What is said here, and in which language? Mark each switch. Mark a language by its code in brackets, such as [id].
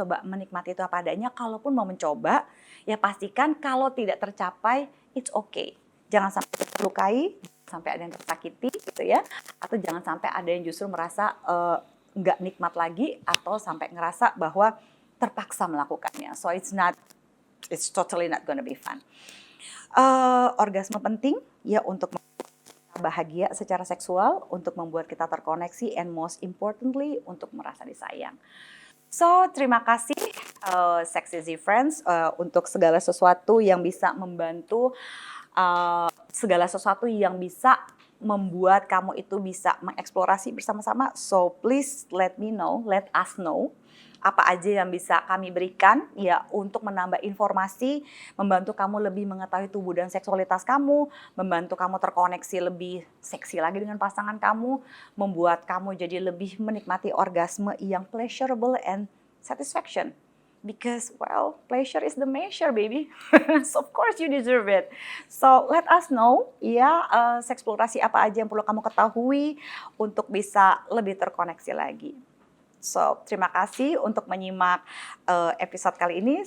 [id] Coba menikmati itu apa adanya. Kalaupun mau mencoba, ya pastikan kalau tidak tercapai, [en] it's okay. [id] Jangan sampai terlukai, sampai ada yang tersakiti gitu ya, atau jangan sampai ada yang justru merasa nggak nikmat lagi atau sampai ngerasa bahwa terpaksa melakukannya. [en] So it's totally not gonna be fun. [id] Orgasme penting ya untuk bahagia secara seksual, untuk membuat kita terkoneksi, [en] and most importantly [id] untuk merasa disayang. So terima kasih Sex Easy Friends untuk segala sesuatu yang bisa membantu, segala sesuatu yang bisa membuat kamu itu bisa mengeksplorasi bersama-sama. [en] So please let us know [id] apa aja yang bisa kami berikan ya untuk menambah informasi, membantu kamu lebih mengetahui tubuh dan seksualitas kamu, membantu kamu terkoneksi lebih seksi lagi dengan pasangan kamu, membuat kamu jadi lebih menikmati orgasme yang [en] pleasurable and satisfaction. Because, well, pleasure is the measure, baby. So, of course you deserve it. So, let us know, [id] ya, seksplorasi apa aja yang perlu kamu ketahui untuk bisa lebih terkoneksi lagi. So, terima kasih untuk menyimak episode kali ini.